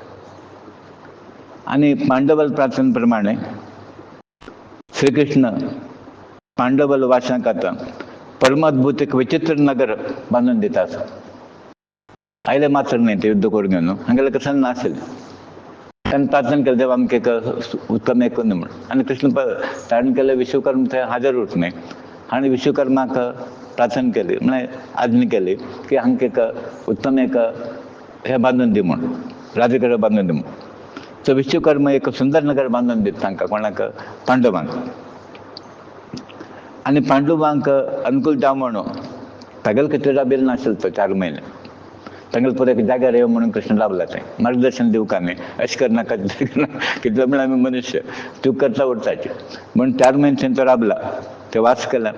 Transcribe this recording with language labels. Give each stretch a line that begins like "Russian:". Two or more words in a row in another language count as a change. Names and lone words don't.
Konkani: आनी पांडवल प्रार्थने प्रमाणे श्री कृष्ण पांडवल वाशांक आतां परमाद्भूत एक विचित्र नगर बांदून दिता आसा. आयले मात्र न्ही ते युद्ध करून घेवन हांगेले कसं नाशिल्लें. ताणें प्रार्थना केलें देव आमकां एक उत्तम एक म्हूण. आनी कृष्ण ताणें केलें विश्वकर्म थंय हाजर उरता न्ही. आनी विश्वकर्माक प्रार्थना केली, म्हणे आज्ञा केली की हांक एक उत्तम एक हे बांधून दी म्हणून, राजगड बांधून दी म्हणून. तो विश्वकर्मा एक सुंदर नगर बांधून देत तांकां, कोणाक? पांडवांक. आणि पांडुबांक अनुकूल जाव म्हणून तागेल खातीर राबिल्लो नाशिल्लो तो 4 म्हयने. तांगेल पुरो एक जाग्यार येवं म्हणून कृष्ण राबला थंय, मार्गदर्शन दिवंक आमी अशें करनाका कितले म्हळ्यार आमी मनुश्य तूं करता उरताचे म्हणून 4 म्हयने थंय तो राबला, ते वास केला.